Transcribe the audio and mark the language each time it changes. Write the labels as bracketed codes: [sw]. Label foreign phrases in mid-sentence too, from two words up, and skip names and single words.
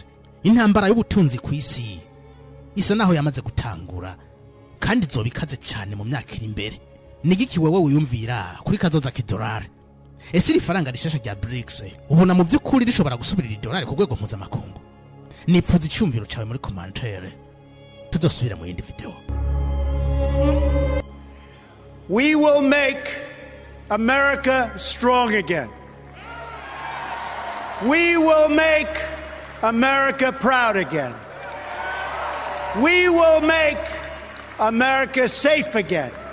[rn] Intambara y'ubutunzi ku isi isa naho yamaze gutangura kandi zobikaze cyane mu myaka iri imbere. Nigiki wewe wiyumvira kuri kazoza k'idolari? Ese iri faranga rishasha rya BRICS ubona mu by'ukuri rishobora gusubirira idolari ku rwego mpuzamakungu? Nipfuza icyumviro cyawe muri commentaire. Tuzosubira mu yindi video. [en] We will make America strong again. We will make America proud again. We will make America safe again.